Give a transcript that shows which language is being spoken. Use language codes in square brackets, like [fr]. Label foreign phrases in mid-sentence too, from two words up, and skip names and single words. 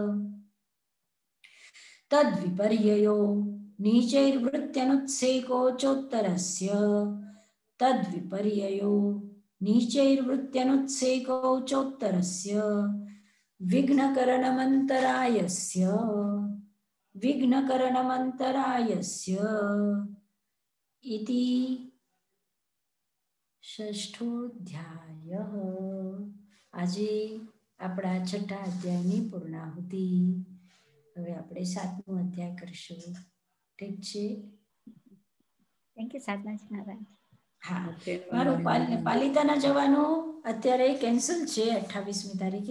[sa] तद्विपर्ययो नीचैर्वृत्त्यनुत्सेको चोत्तरस्य तद्विपर्ययो नीचैर्वृत्त्यनुत्सेको चोत्तरस्य विघ्नकरणमन्तरायस्य इति षष्ठोऽध्यायः। [gu] આજે આપણા છઠ્ઠા અધ્યાયની પૂર્ણાહુતિ. હવે આપણે 7મો અધ્યાય કરીશું. ઠીક છે? [en] thank you [gu] સાધનાજી મહારાજ. હા, મારું પાલિતાના જવાનું અત્યારે કેન્સલ છે 28મી તારીખે.